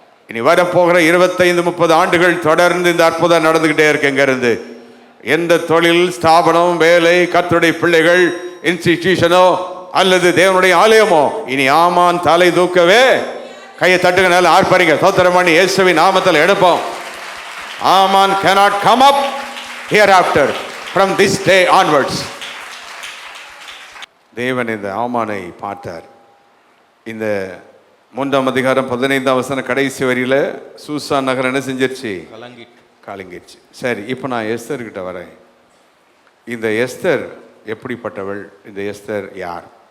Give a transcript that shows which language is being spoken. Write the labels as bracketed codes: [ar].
[ta] இனி வரப்போகிற 25-30 ஆண்டுகள் தொடர்ந்து இந்த அற்புதம் நடந்துகிட்டே இருக்குங்க. இருந்து எந்த தொழில் ஸ்தாபனம், வேலை, கர்த்தருடைய பிள்ளைகள், இன்ஸ்டிடியூஷனோ அல்லது தேவனுடைய ஆலயமோ இனி ஆமான் தலை தூக்கவே. கையை தட்டுங்க, நல்ல ஆர்ப்பரிங்க. ஸ்தோத்திரம் பண்ணி இயேசுவின் நாமத்தில் எடுப்போம். [en] Haman cannot come up hereafter from this day onwards. [ta] தேவன் இந்த ஆமானை பார்த்தார். இந்த 3ஆம் அதிகாரம் 15ஆம் வசனம் கடைசி வரியில சூசான் நகரம் என்ன செஞ்சிருச்சு? கலங்கிடுச்சு. சரி, இப்போ நான் எஸ்தர்கிட்ட வரேன். இந்த எஸ்தர் எப்படிப்பட்டவள்? இந்த எஸ்தர் யார்?